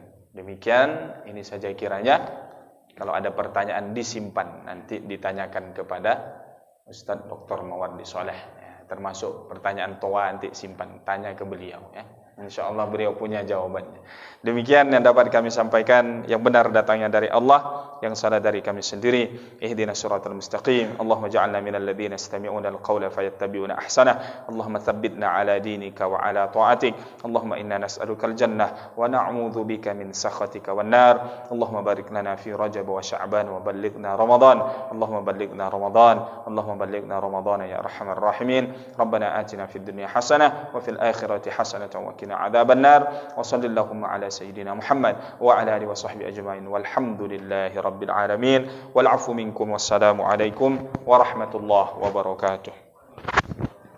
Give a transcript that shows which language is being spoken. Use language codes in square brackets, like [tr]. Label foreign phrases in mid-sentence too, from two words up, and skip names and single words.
[id] Demikian, ini saja kiranya. Kalau ada pertanyaan disimpan, nanti ditanyakan kepada Ustaz Dr. Mawardi Soleh ya, termasuk pertanyaan toa nanti simpan, tanya ke beliau ya. InsyaAllah beliau punya jawabannya. Demikian yang dapat kami sampaikan, yang benar datangnya dari Allah, yang salah dari kami sendiri. [ar] اهدنا الصراط المستقيم. اللهم اجعلنا من الذين يستمعون القول فيتبعون أحسنه. اللهم ثبتنا على دينك وعلى طاعتك. اللهم إنا نسألك الجنة ونعوذ بك من سخطك والنار. اللهم بارك لنا في رجب وشعبان وبلغنا رمضان. اللهم بلغنا رمضان. اللهم بلغنا رمضان يا أرحم الراحمين. ربنا آتنا في الدنيا حسنة وفي الآخرة حسنة و عذاب النار وصلى اللهم على سيدنا محمد وعلى آله وصحبه أجمعين والحمد لله رب العالمين والعفو منكم والسلام عليكم ورحمة الله وبركاته.